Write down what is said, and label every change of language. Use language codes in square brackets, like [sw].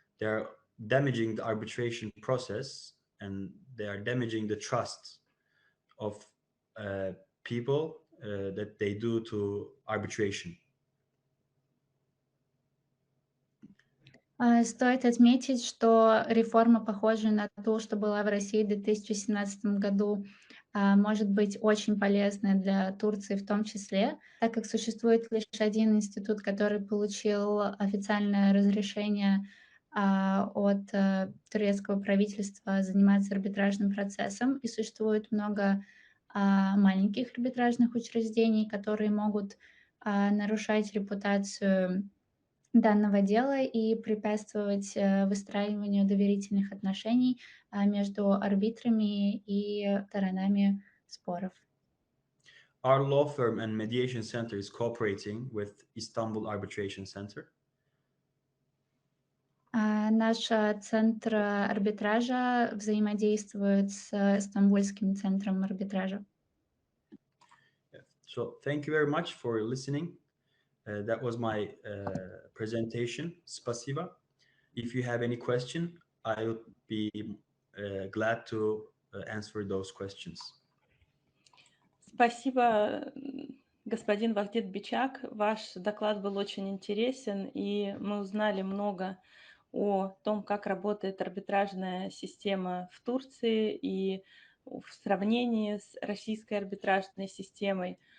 [en] They're damaging the arbitration process, and they are damaging the trust of people that they do to arbitration. [ru] Стоит отметить, что реформа, похожая на ту, что была в России в 2017 году, может быть очень полезной для Турции в том числе, так как существует лишь один институт, который получил официальное разрешение от турецкого правительства заниматься арбитражным процессом, и существует много маленьких арбитражных учреждений, которые могут нарушать репутацию данного дела и препятствовать выстраиванию доверительных отношений между арбитрами и сторонами споров. [en] Our law firm and mediation center is cooperating with Istanbul Arbitration Center. [ru] Наш центр арбитража взаимодействует с Стамбульским центром арбитража. [en] So thank you very much for listening. That was my presentation. [ru] Спасибо. [en] If you have any question, I would be glad to answer those questions. [ru] Спасибо, Господин Вахдит Бичак, ваш доклад был очень интересен, и мы узнали много о том, как работает арбитражная система в Турции и в сравнении с российской арбитражной системой.